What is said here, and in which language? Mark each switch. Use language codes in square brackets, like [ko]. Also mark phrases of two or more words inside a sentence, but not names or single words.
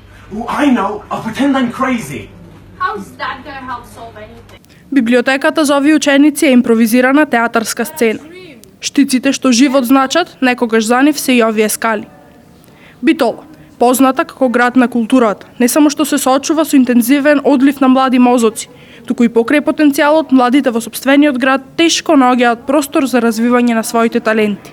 [en] I know. I'll pretend I'm crazy. How's that gonna help solve anything? [mk] Библиотеката за овие ученици е импровизирана театарска сцена. Штиците што живот значат, некогаш за нив се и овие скали. Битола, позната како град на културата, не само што се соочува со интензивен одлив на млади мозоци, туку и покрај потенцијалот, младите во сопствениот град тешко наоѓаат простор за развивање на своите таленти.